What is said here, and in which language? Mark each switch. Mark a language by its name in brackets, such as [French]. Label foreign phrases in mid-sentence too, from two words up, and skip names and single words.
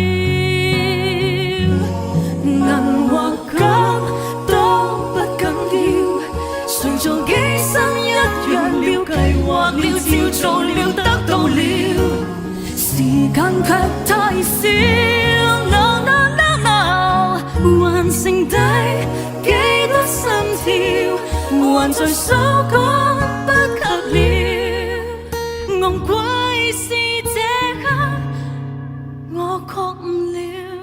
[Cantonese] 銀或金都不緊要，誰做機身一樣了，計劃了，照做了，得到了，時間卻太少。 [English] No no no no， [Cantonese] 還剩低幾多心跳，還在數講不及了，昂貴是這刻我覺悟了。